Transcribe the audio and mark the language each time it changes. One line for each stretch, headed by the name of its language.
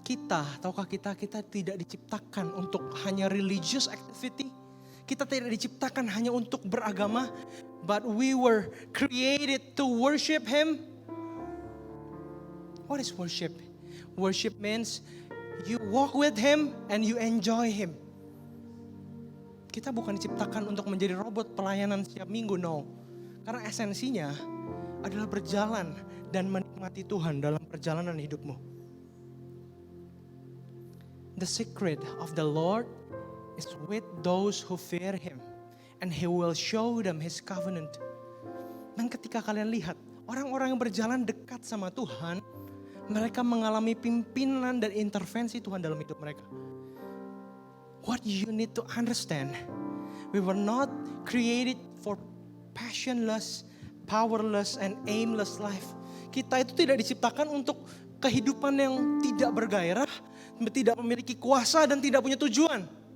Indonesian: Tahukah kita tidak diciptakan untuk hanya
English: religious activity.
Indonesian: Kita tidak diciptakan hanya untuk beragama.
English: But we were created to worship Him. What is worship? Worship means you walk with Him and you enjoy Him.
Indonesian: Kita bukan diciptakan untuk menjadi robot pelayanan setiap minggu, no. Karena esensinya adalah berjalan dan menikmati Tuhan dalam perjalanan hidupmu.
English: The secret of the Lord is with those who fear Him, and He will show them His covenant.
Indonesian: Dan ketika kalian lihat orang-orang yang berjalan dekat sama Tuhan, mereka mengalami pimpinan dan intervensi Tuhan dalam hidup mereka.
English: What you need to understand, we were not created for passionless, powerless, and aimless life.
Indonesian: Kita itu tidak diciptakan untuk kehidupan yang tidak bergairah, tidak memiliki kuasa dan tidak punya tujuan.